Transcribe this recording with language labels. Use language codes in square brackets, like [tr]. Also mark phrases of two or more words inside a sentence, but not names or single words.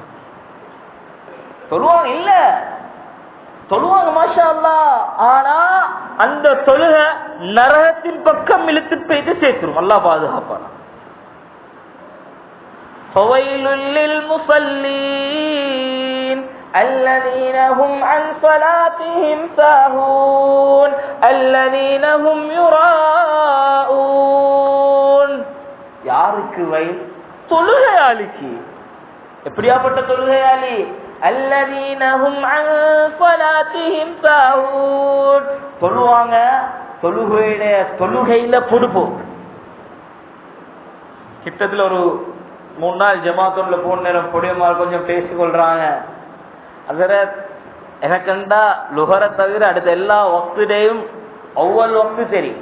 [ta] தொழுவாங்க இல்ல, தொழுவாங்க [ar] ما شاء الله. [ta] ஆனா அந்த தொழுகை நரகத்தின் பக்கம் இழுத்து போயிட்டு சேர்த்துரும். அல்லாஹ் பாதுகாப்பான. [ar] فويل للمصلين الذين هم عن صلاتهم ساهون الذين هم يراءون. [ta] யாருக்கு வயல்? தொழுகையாளிக்கு. எப்படியாப்பட்ட தொழுகையாளி? [ar] الذين هم عن صلاتهم ساهون. [ta] தொழுவாங்க, தொழுகையில பொடுப்போம். கிட்டத்துல ஒரு 3 நாள் ஜமாத்துல போன நேரம் பொடியமார் கொஞ்சம் பேசிக்கொள்றாங்க. அதற்கு எனக்குண்டா லுஹரை தவிர அடுத்த எல்லா வக்துடையும் ஒவ்வொரு வக்து தெரியும்.